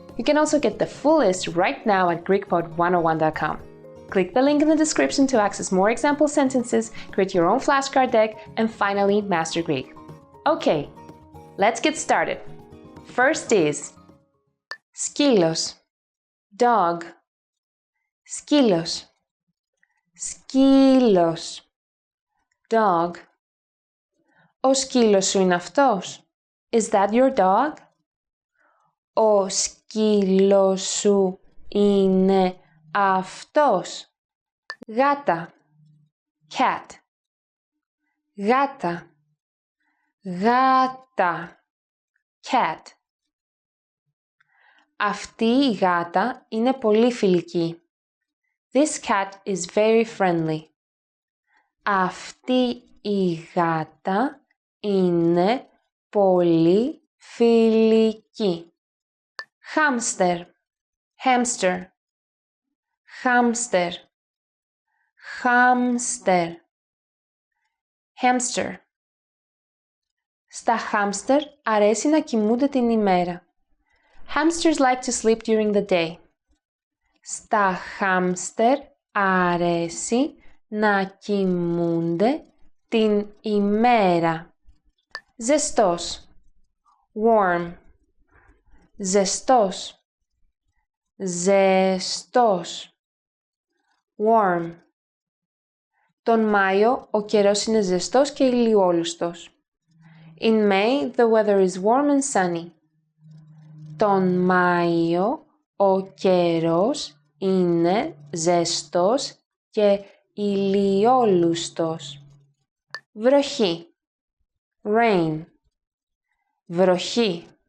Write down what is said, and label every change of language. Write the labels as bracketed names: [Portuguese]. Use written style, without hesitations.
[English] You can also get the full list right now at GreekPod101.com. Click the link in the description to access more example sentences, create your own flashcard deck, and finally master Greek. Okay, let's get started. First is σκύλος, dog. [Greek] Σκύλος, σκύλος, dog. Ο σκύλος σου είναι αυτός? [English] Is that your dog? [Greek] Ο σκύλος σου είναι αυτός? Γάτα, cat. Γάτα, γάτα, cat. Αυτή η γάτα είναι πολύ φιλική. [English] This cat is very friendly. [Greek] Αυτή η γάτα είναι πολύ φιλική. [English] Hamster, hamster, hamster, hamster, hamster. [Greek] Στα hamster αρέσει να κοιμούνται την ημέρα. [English] Hamsters like to sleep during the day. [Greek] Στα hamster αρέσει να κοιμούνται την ημέρα. Ζεστός, warm, ζεστός, ζεστός, warm. Τον Μάιο ο καιρός είναι ζεστός και ηλιόλουστος. [English] In May, the weather is warm and sunny. [Greek] Τον Μάιο ο καιρός είναι ζεστός και ηλιόλουστος. Βροχή. Rain. Βροχή.